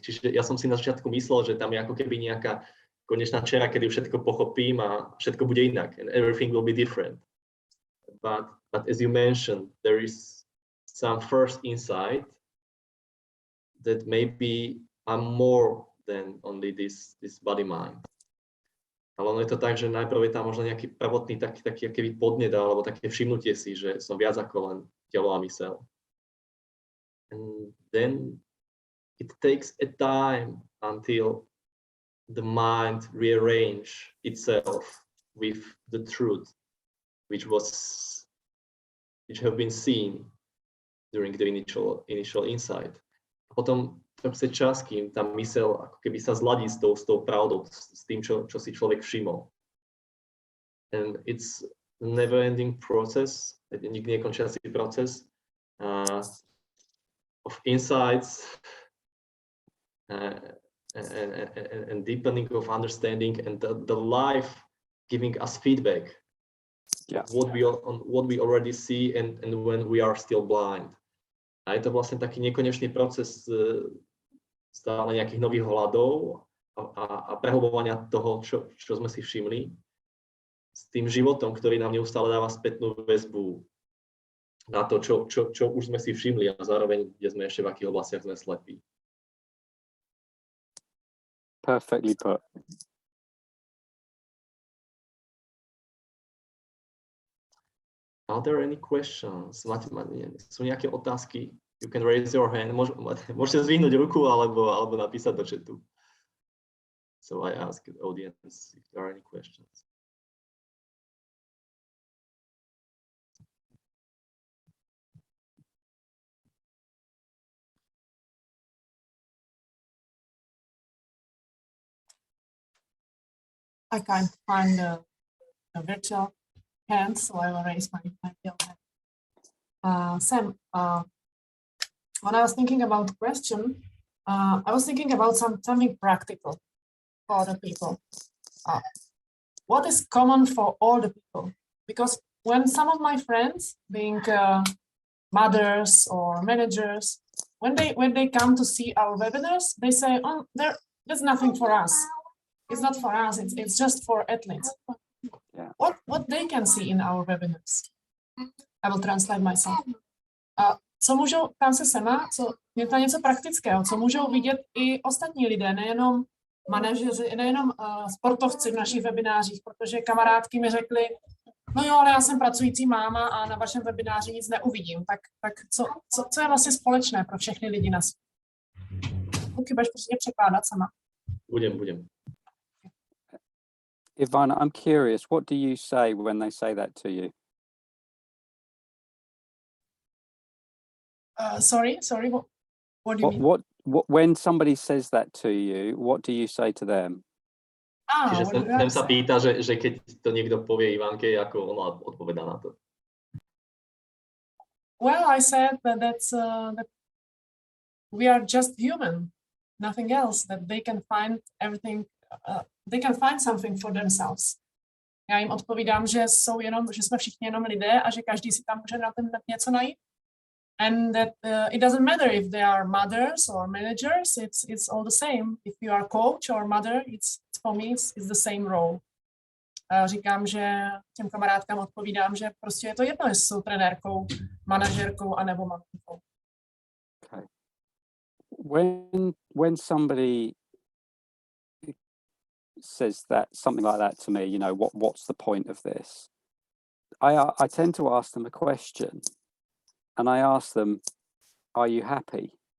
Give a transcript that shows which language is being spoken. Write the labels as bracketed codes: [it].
[sk] Čiže ja som si na začiatku myslel, že tam je ako keby nejaká konečná čera, kedy všetko pochopím a všetko bude inak [en] and everything will be different. But as you mentioned, there is some first insight that maybe I'm more than only this body mind. [sk] Ale ono je to tak, že najprv je tam možno nejaký prvotný taký aký podnet alebo také všimnutie si, že som viac ako len telo a myseľ. [en] And then it takes a time until the mind rearrange itself with the truth, which have been seen during the initial insight. [sk] A potom to chce čas, kým tá myseľ ako keby sa zladí s tou pravdou, s tým, čo si človek všimol. [en] And it's a never-ending process, [sk] nikdy nekončiaci proces [en] of insights and deepening of understanding, and the life giving us feedback. What we already see and when we are still blind. [sk] A je to vlastne taký nekonečný proces stále nejakých nových hľadov a prehlbovania toho, čo sme si všimli, s tým životom, ktorý nám neustále dáva spätnú väzbu na to, čo už sme si všimli, a zároveň, kde sme ešte v akých oblastiach sme slepí. [en] Perfectly put. Are there any questions? [sk] Sú nejaké otázky? [en] You can raise your hand. [sk] Môžete zvihnúť ruku alebo napísať do chatu. [en] So I ask the audience if there are any questions. I can't find a virtual hand, so I will raise my real hand. Sam, when I was thinking about the question, I was thinking about something practical for the people. What is common for all the people? Because when some of my friends, being mothers or managers, when they come to see our webinars, they say, "Oh, there's nothing for us. It's not for us. It's just for athletes." Yeah. What they can see in our webinars. I will translate myself. [cs] Co můžou, tam se Sema, je to něco praktického, co můžou vidět i ostatní lidé, nejenom manažeři, nejenom sportovci v našich webinářích, protože kamarádky mi řekly, no jo, ale já jsem pracující máma a na vašem webináři nic neuvidím. Tak co je vlastně společné pro všechny lidi na světě? Luky, budeš prostě překládat sama. [sk] Budem. [en] Ivana, I'm curious, what do you say when they say that to you? Sorry. What do you mean? What when somebody says that to you, what do you say to them? [sk] Čiže [en] What do I [sk] sem sa [en] say? [sk] pýta, že keď to niekto povie Ivanke, ako ona odpovedá na to. [en] Well, I said that we are just human, nothing else. That they can find everything. They can find something for themselves. [cs] Já jim odpovídám, že jsme všichni jenom lidé a že každý si tam může na ten něco najít. [en] And that it doesn't matter if they are mothers or managers, it's all the same. If you are coach or mother, it's for me it's the same role. [cs] Říkám, že těm kamarádkám odpovídám, že prostě je to jedno, jestli jsou trenérkou, manažerkou anebo maminkou. [en] Okay. When somebody says that something like that to me, you know, what's the point of this? I tend to ask them a question. And I ask them, are you happy?